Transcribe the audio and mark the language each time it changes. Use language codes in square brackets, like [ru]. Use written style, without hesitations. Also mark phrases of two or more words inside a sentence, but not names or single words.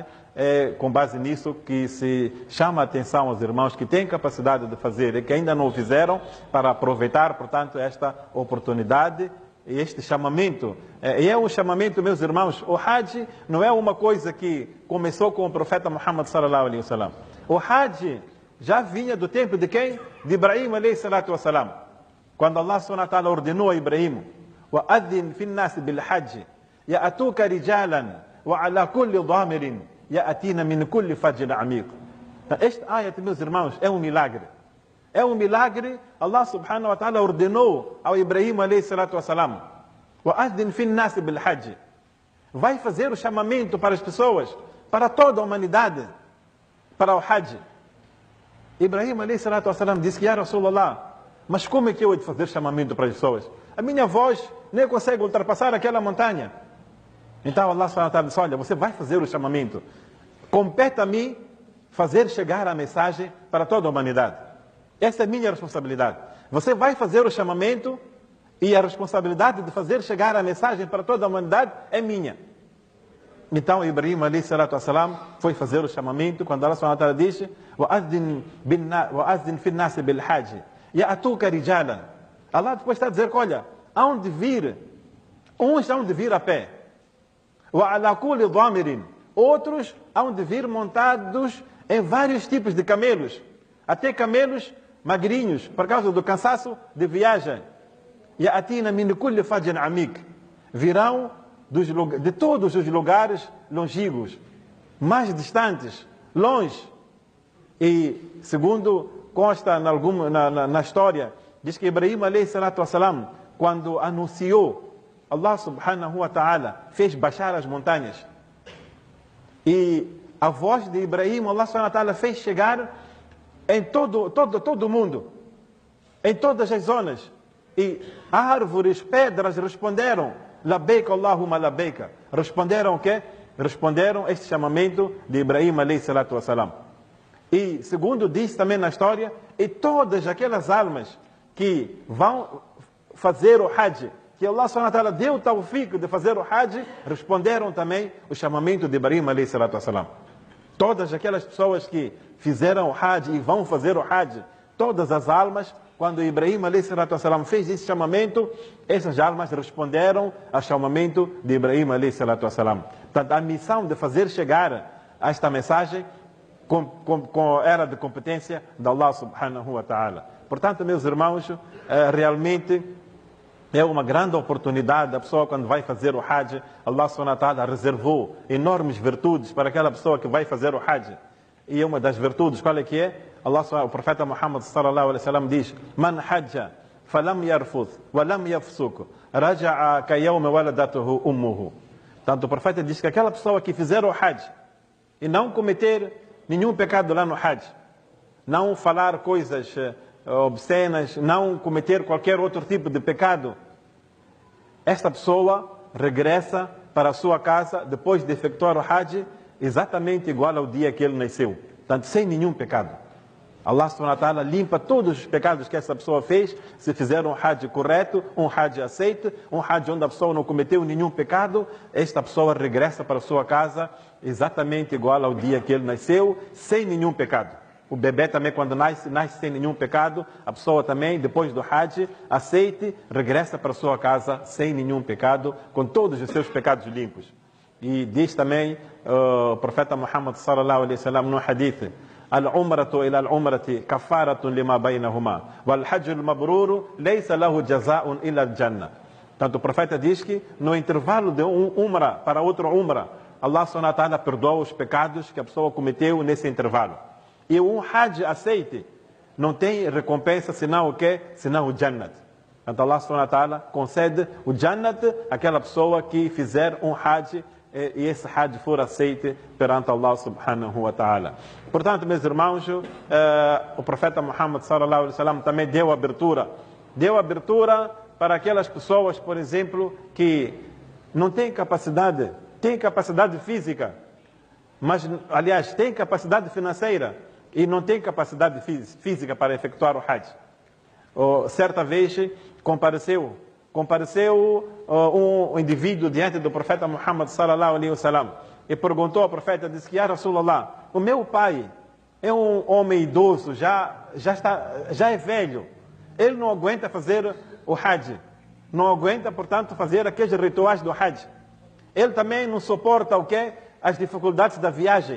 [pt] É com base nisso que se chama a atenção aos irmãos que têm capacidade de fazer e que ainda não o fizeram, para aproveitar, portanto, esta oportunidade e este chamamento. E é um chamamento, meus irmãos, o hajj não é uma coisa que começou com o profeta Muhammad [ar] صلى الله عليه وسلم. [pt] O hajj já vinha do tempo de quem? De Ibrahim [ar] عليه الصلاة والسلام. [pt] Quando Allah [ar] سبحانه وتعالى [pt] ordenou a Ibrahim: [ar] وَأَذِّنْ فِي النَّاسِ بِالْحَجِّ يَأْتُوكَ رِجَالًا وَعَلَى كُلِّ ضَامِرٍ يَأْتِينَ مِنْ كُلِّ فَجٍّ عَمِيقٍ. [pt] Este ayat, meus irmãos, é um milagre. É um milagre. Allah [ar] سبحانه وتعالى [pt] ordenou ao Ibrahim [ar] عليه الصلاة والسلام: وَأَذِّنْ فِي النَّاسِ بِالْحَجِّ. [pt] Vai fazer o chamamento para as pessoas, para toda a humanidade, para o hajj. Ibrahim [ar] عليه الصلاة والسلام [pt] disse que, [ar] يا رسول الله, [pt] mas como é que eu hei de fazer chamamento para as pessoas? A minha voz nem consegue ultrapassar aquela montanha. Então Allah [ar] سبحانه وتعالى [pt] disse: olha, você vai fazer o chamamento. Compete a mim fazer chegar a mensagem para toda a humanidade. Essa é a minha responsabilidade. Você vai fazer o chamamento e a responsabilidade de fazer chegar a mensagem para toda a humanidade é minha. Então Ibrahim [ar] عليه الصلاة والسلام [pt] foi fazer o chamamento quando Allah [ar] سبحانه وتعالى [pt] disse: [ar] "وأذن في الناس بالحج يأتوك رجالا". [pt] Allah depois está a dizer: olha, hão de vir, uns hão de vir a pé, [ar] وعلى كل ضامر, [pt] outros hão de vir montados em vários tipos de camelos, até camelos magrinhos, por causa do cansaço de viagem. [ar] يأتين من كل فج عميق, [pt] virão de todos os lugares longínquos, mais distantes, longe. E segundo consta na história, diz que Ibrahim [ar] عليه الصلاة والسلام, [pt] quando anunciou, Allah [ar] سبحانه وتعالى [pt] fez baixar as montanhas. E a voz de Ibrahim, Allah [ar] سبحانه وتعالى [pt] fez chegar em todo o mundo, em todas as zonas. E árvores, pedras responderam: [ar] لبيك اللهم لبيك. [pt] Responderam o quê? Responderam este chamamento de Ibrahim [ar] عليه الصلاة والسلام. [pt] E segundo diz também na história, e todas aquelas almas que vão fazer o Hajj, que Allah [ar] سبحانه وتعالى [pt] deu o tawfiq de fazer o Hajj, responderam também o chamamento de Ibrahim [ar] عليه الصلاة والسلام. [pt] Todas aquelas pessoas que fizeram o Hajj e vão fazer o Hajj, todas as almas, quando Ibrahim [ar] عليه الصلاة والسلام [pt] fez esse chamamento, essas almas responderam ao chamamento de Ibrahim [ar] عليه الصلاة والسلام. [pt] Portanto, a missão de fazer chegar esta mensagem era de competência de Allah [ar] سبحانه وتعالى. [pt] Portanto, meus irmãos, realmente é uma grande oportunidade. A pessoa, quando vai fazer o Hajj, Allah [ar] سبحانه وتعالى [pt] reservou enormes virtudes para aquela pessoa que vai fazer o Hajj. E uma das virtudes, qual é que é? O profeta Muhammad [ar] صلى الله عليه وسلم [pt] diz: [ar] من حج فلم يرفث ولم يفسق رجع كيوم ولدته أمه. [pt] Tanto o profeta diz que aquela pessoa que fizer o Hajj e não cometer nenhum pecado lá no Hajj, não falar coisas obscenas, não cometer qualquer outro tipo de pecado, esta pessoa regressa para a sua casa depois de efetuar o Hajj exatamente igual ao dia que ele nasceu, portanto sem nenhum pecado. Allah [ar] سبحانه وتعالى [pt] limpa todos os pecados que essa pessoa fez, se fizer um Hajj correto, um Hajj aceito, um Hajj onde a pessoa não cometeu nenhum pecado, esta pessoa regressa para a sua casa exatamente igual ao dia que ele nasceu, sem nenhum pecado. O bebê também, quando nasce sem nenhum pecado, a pessoa também, depois do Hajj, aceite, regressa para a sua casa sem nenhum pecado, com todos os seus pecados limpos. E diz também o profeta Muhammad [ar] صلى الله عليه وسلم [pt] no hadith: [ar] العمرة إلى العمرة كفارة لما بينهما والحج المبرور ليس له جزاء إلا الجنة. [pt] Tanto o profeta diz que no intervalo de um umra para outro umra, Allah [ar] سبحانه وتعالى [pt] perdoa os pecados que a pessoa cometeu nesse intervalo. E um Hajj aceite não tem recompensa senão o quê? Senão o Jannat. Então Allah [ar] سبحانه وتعالى [pt] concede o Jannat àquela pessoa que fizer um Hajj e esse Hajj for aceite perante Allah [ar] سبحانه وتعالى. [pt] Portanto, meus irmãos, o profeta Muhammad [ar] صلى الله عليه وسلم [pt] também deu abertura para aquelas pessoas, por exemplo, que não têm capacidade física, mas, aliás, têm capacidade financeira e não têm capacidade física para efetuar o Hajj. Certa vez compareceu um indivíduo diante do profeta Muhammad [ar] صلى الله عليه وسلم [pt] e perguntou ao profeta, disse que: [ar] يا رسول الله, [pt] o meu pai é um homem idoso, já é velho, ele não aguenta fazer o Hajj, não aguenta, portanto, fazer aqueles rituais do Hajj. Ele também não suporta o quê? As dificuldades da viagem.